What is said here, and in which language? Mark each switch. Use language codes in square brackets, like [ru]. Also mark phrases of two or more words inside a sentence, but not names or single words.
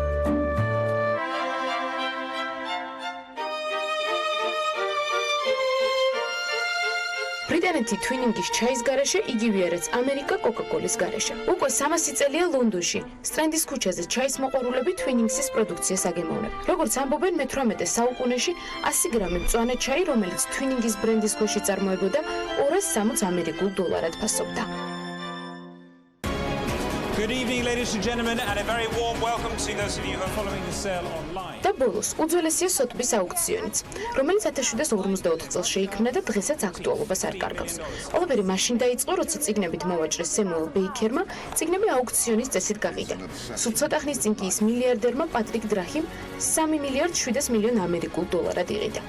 [ka] ბრიტანეთი თვინინგის ჩაის გარეშე, იგივეა რაც ამერიკა კოკა-კოლის გარეშე. უკვე 300 წელია ლონდონში, სტრენდის ქუჩაზე ჩაის მოყვარულები თვინინგსის პროდუქციას აგემოვნებენ. როგორც ამბობენ, მე-18 საუკუნეში 100 გრამი მწვანე ჩაი, რომელიც თვინინგის ბრენდის ქვეშ იწარმოებოდა, 260 ამერიკულ დოლარად ფასობდა. [en] Good evening, ladies and gentlemen, and a very warm welcome to those of you who are following the sale online. [ka] და ბოლოს, უძველესია სოთბის აუქციონიც, რომელიც 1754 წელს შეიქმნა და დღესაც აქტუალობას არ კარგავს. ყველაფერი მაშინ დაიწყო, როცა წიგნებით მოვაჭრეს სემუელ ბეიკერმა, წიგნები აუქციონის წესით გაყიდა. სულ ცოტა ხნის წინ კი ის მილიარდერმა პატრიკ დრაჰიმ 3 მილიარდ 700 მილიონ ამერიკულ დოლარად იყიდა.